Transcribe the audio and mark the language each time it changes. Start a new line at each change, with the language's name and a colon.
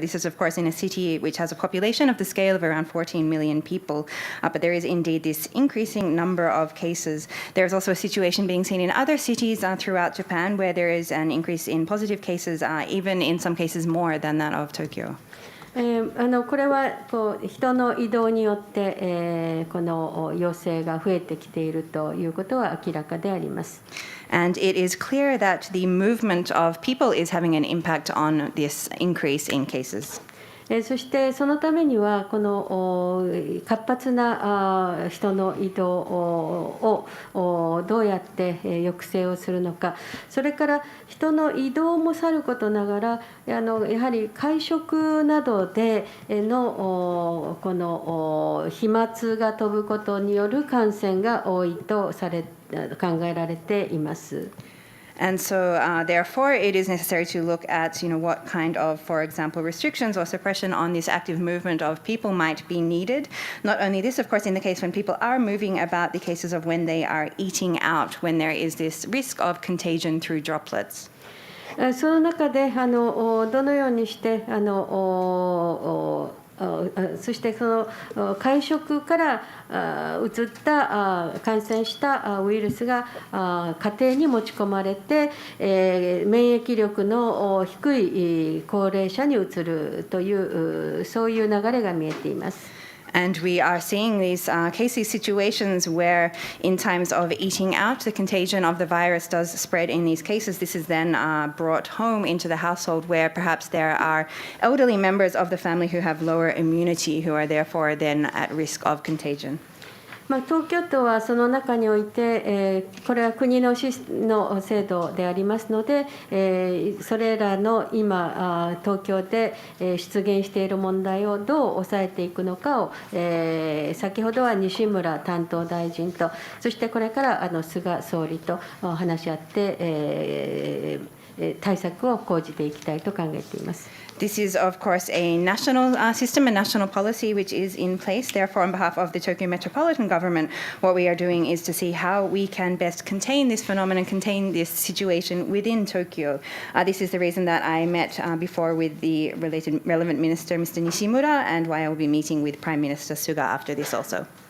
English: This is, of course, in a city which has a population of the scale of around 14 million people. But there is indeed this increasing number of cases. There is also a situation being seen in other cities throughout Japan where there is an increase in positive cases, even in some cases more than that of Tokyo.
Japanese: これは人の移動によってこの陽性が増えてきているということは明らかであります。
English: And it is clear that the movement of people is having an impact on this increase in cases.
Japanese: そしてそのためにはこの活発な人の移動をどうやって抑制をするのか、それから人の移動もさることながらやはり会食などでのこの飛沫が飛ぶことによる感染が多いと考えられています。
English: And so, therefore, it is necessary to look at, what kind of, for example, restrictions or suppression on this active movement of people might be needed. Not only this, of course, in the case when people are moving about, the cases of when they are eating out, when there is this risk of contagion through droplets.
Japanese: その中でどのようにしてそしてその会食から移った感染したウイルスが家庭に持ち込まれて免疫力の低い高齢者に移るというそういう流れが見えています。
English: And we are seeing these situations where in times of eating out, the contagion of the virus does spread in these cases. This is then brought home into the household where perhaps there are elderly members of the family who have lower immunity, who are therefore then at risk of contagion.
Japanese: 東京都はその中において、これは国の制度でありますので、それらの今東京で出現している問題をどう抑えていくのかを、先ほどは西村担当大臣とそしてこれから菅総理と話し合って、対策を講じていきたいと考えています。
English: This is, of course, a national system, a national policy which is in place. Therefore, on behalf of the Tokyo Metropolitan Government, what we are doing is to see how we can best contain this phenomenon, contain this situation within Tokyo. This is the reason that I met before with the relevant minister, Mr. Nishimura, and why I will be meeting with Prime Minister Suga after this also.